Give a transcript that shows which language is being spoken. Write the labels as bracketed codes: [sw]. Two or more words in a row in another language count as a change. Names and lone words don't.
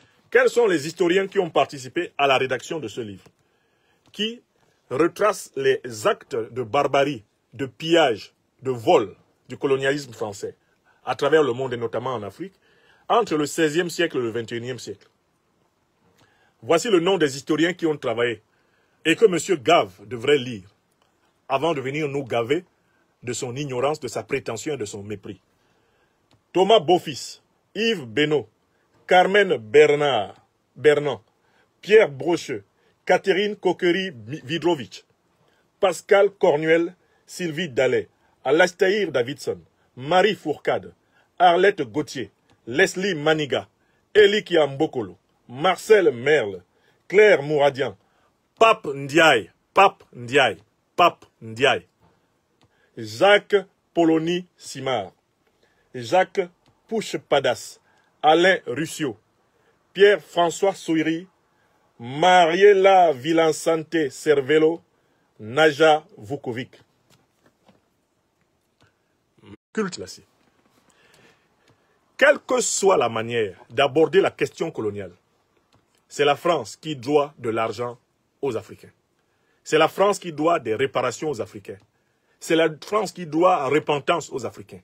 [fr] Quels sont les historiens qui ont participé à la rédaction de ce livre, qui retrace les actes de barbarie, de pillage de vol du colonialisme français à travers le monde et notamment en Afrique entre le XVIe siècle et le XXIe siècle. Voici le nom des historiens qui ont travaillé et que M. Gave devrait lire avant de venir nous gaver de son ignorance, de sa prétention et de son mépris. Thomas Beaufils, Yves Benoît, Carmen Bernand, Pierre Brocheux, Catherine Coquery-Vidrovitch, Pascal Cornuel, Sylvie Dallet, Alastair Davidson, Marie Fourcade, Arlette Gauthier, Leslie Maniga, Elie Kiambokolo, Marcel Merle, Claire Mouradian, Pape Ndiaye, Jacques Polony Simard, Jacques Pouche-Padas, Alain Russio, Pierre-François Souiri, Mariela Villansante Cervello, Naja Vukovic. Culte là-ci. Quelle que soit la manière d'aborder la question coloniale, c'est la France qui doit de l'argent aux Africains. C'est la France qui doit des réparations aux Africains. C'est la France qui doit repentance aux Africains.